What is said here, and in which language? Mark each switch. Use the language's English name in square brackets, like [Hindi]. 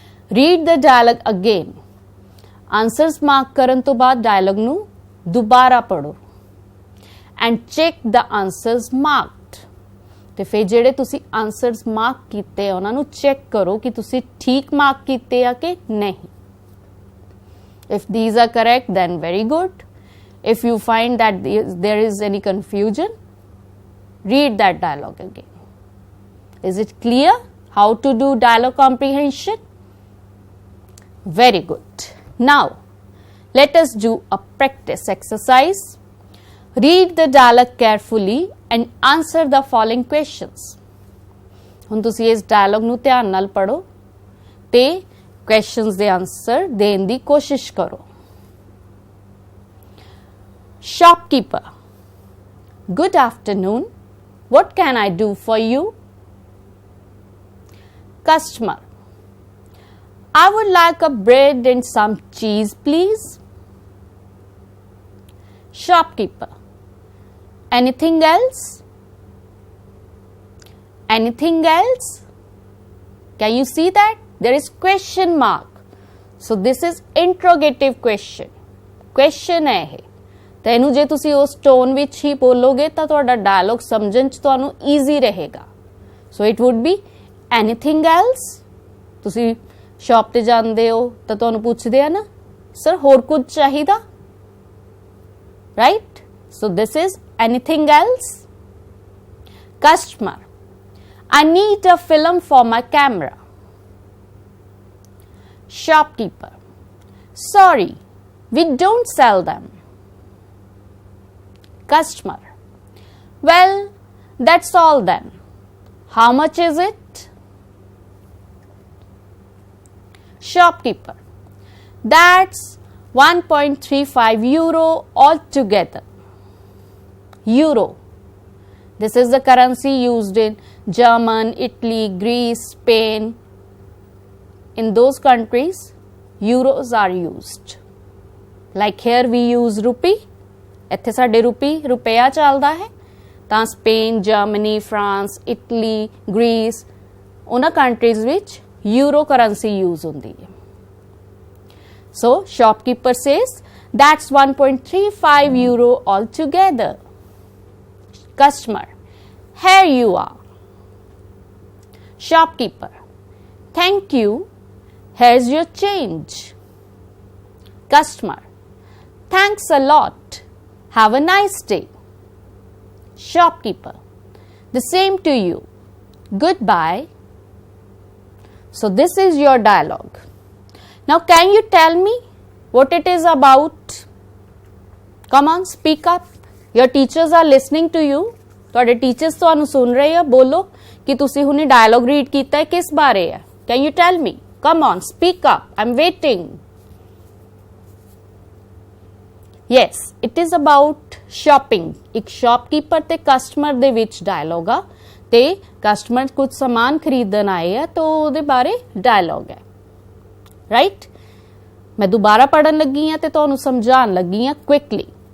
[English] Read the dialogue again. [Punjabi] Answers mark ਕਰਨ ਤੋਂ ਬਾਅਦ ਡਾਇਲੌਗ ਨੂੰ ਦੁਬਾਰਾ ਪੜੋ [English] and check the answers marked, [Punjabi] ਤੇ ਫਿਰ ਜਿਹੜੇ ਤੁਸੀਂ ਆਨਸਰਸ ਮਾਰਕ ਕੀਤੇ ਉਹਨਾਂ ਨੂੰ ਚੈੱਕ ਕਰੋ ਕਿ ਤੁਸੀਂ ਠੀਕ ਮਾਰਕ ਕੀਤੇ ਆ ਕਿ ਨਹੀਂ। [English] If these are correct, then very good. If you find that there is any confusion, read that dialogue again. Is it clear how to do dialogue comprehension? Very good. Now, let us do a practice exercise. Read the dialogue carefully and answer the following questions. [Punjabi] ਹੁਣ ਤੁਸੀਂ ਇਸ dialogue ਨੂੰ ਧਿਆਨ ਨਾਲ ਪੜੋ ਤੇ questions ਦੇ answer ਦੇਣ ਦੀ ਕੋਸ਼ਿਸ਼ ਕਰੋ। [English] Shopkeeper, good afternoon. What can I do for you? Customer, I would like a bread and some cheese, please. Shopkeeper, anything else? Anything else? Can you see that? There is question mark. So this is interrogative question. [Punjabi] Question [Hindi] है [Punjabi] ਇਹ, ਤੇ ਇਹਨੂੰ ਜੇ ਤੁਸੀਂ ਉਸ tone ਵਿੱਚ ਹੀ ਬੋਲੋਗੇ ਤਾਂ ਤੁਹਾਡਾ ਡਾਇਲੌਗ ਸਮਝਣ ਚ ਤੁਹਾਨੂੰ ਈਜ਼ੀ ਰਹੇਗਾ। [English] So it would be anything else. [Punjabi] ਤੁਸੀਂ ਸ਼ਾਪ ਤੇ ਜਾਂਦੇ ਹੋ ਤਾਂ ਤੁਹਾਨੂੰ ਪੁੱਛਦੇ ਆ ਨਾ, ਸਰ ਹੋਰ ਕੁਝ ਚਾਹੀਦਾ, right? [English] So this is anything else. Customer, I need a film for my camera. Shopkeeper, sorry, we don't sell them. Customer, well, that's all then. How much is it? Shopkeeper, that's 1.35 euro altogether. Euro. This is the currency used in German, Italy, Greece, Spain. In those countries, euros are used. Like here we use rupee. [Punjabi] ਇੱਥੇ ਸਾਡੇ ਰੁਪਿਆ ਚੱਲਦਾ ਹੈ, ਤਾਂ Spain, Germany, France, Italy, Greece ਉਹਨਾਂ countries ਵਿੱਚ euro currency use ਹੁੰਦੀ ਹੈ। [English] So shopkeeper says that's 1.35 euro altogether. Customer, here you are. Shopkeeper, thank you. Here's your change. Customer, thanks a lot. Have a nice day. Shopkeeper, the same to you. Goodbye. So this is your dialogue. Now can you tell me what it is about? Come on, speak up. Your teachers are listening to you. [Punjabi] ਤੁਹਾਡੇ teachers ਤੁਹਾਨੂੰ ਸੁਣ ਰਹੇ ਆ। ਬੋਲੋ ਕਿ ਤੁਸੀਂ ਹੁਣੇ dialogue read ਕੀਤਾ ਹੈ, ਕਿਸ ਬਾਰੇ ਹੈ? [English] Can you tell me? Come on, speak up. I'm waiting. Yes, it is about shopping. [Punjabi] ਇੱਕ ਸ਼ਾਪਕੀਪਰ ਤੇ ਕਸਟਮਰ ਦੇ ਵਿੱਚ ਡਾਇਲੌਗ ਆ, ਤੇ ਕਸਟਮਰ ਕੁਝ ਸਮਾਨ ਖਰੀਦਣ ਆਏ ਆ ਤਾਂ ਉਹਦੇ ਬਾਰੇ ਡਾਇਲੌਗ ਹੈ, ਰਾਈਟ? ਮੈਂ ਦੁਬਾਰਾ ਪੜਨ ਲੱਗੀ ਆ ਤੇ ਤੁਹਾਨੂੰ ਸਮਝਾਉਣ ਲੱਗੀ ਆ ਕੁਇਕਲੀ।